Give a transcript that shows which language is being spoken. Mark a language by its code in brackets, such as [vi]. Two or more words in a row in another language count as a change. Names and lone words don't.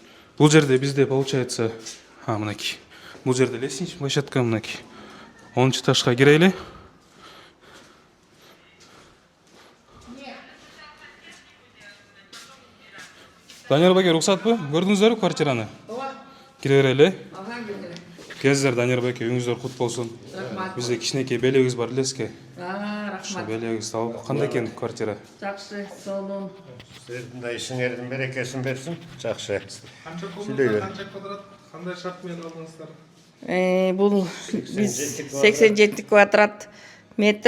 [ky] Бул жерде бизде получается, мынакей. Бул жерде [ru] лестничный площадка, [ky] мынакей. 10 этажга кирели. Данияр баке, рұқсатпы? [kk] Көрдіңіздер квартираны? [ky] Кире берели. [kk] Келіңіздер, Данияр баке, үйіңіздер құт болсын. [ky] Бізде кичинекей белегибиз бар элеске. Рахмат. Белегибизди алып, кандай экен квартира? Жакшы, сонун. Сиздердин да ишиңердин берекесин берсин. Жакшы. Канча комната, канча квадрат, кандай шарт менен алдыңыздар? Бул биз 87 квадрат метр.